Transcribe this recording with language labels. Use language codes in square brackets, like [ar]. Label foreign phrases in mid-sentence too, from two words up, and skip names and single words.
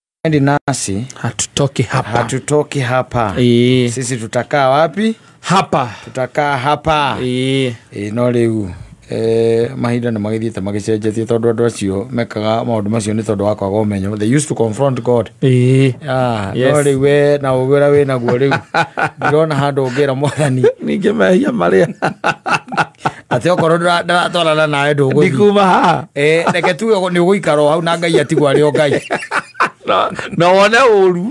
[sw] Endi nasi hatutoki hapa. Sisi tutakaa wapi? Hapa. Tutakaa hapa. [ki] No riu mahinda na magithiete magicenjetie tondu andu acio mekaga maundu macio ni tondu wakwa gomenyo. [en] They used to confront God. [ki] No riu we na ugwira we naguo riu ndirona handu ungira mwathani ninge mehia maria ate okoro ndaratwarana nawe nduguthi ndikuma ha reke tu ni uguikaro hau na Ngai atigwa ri o Ngai no wone uru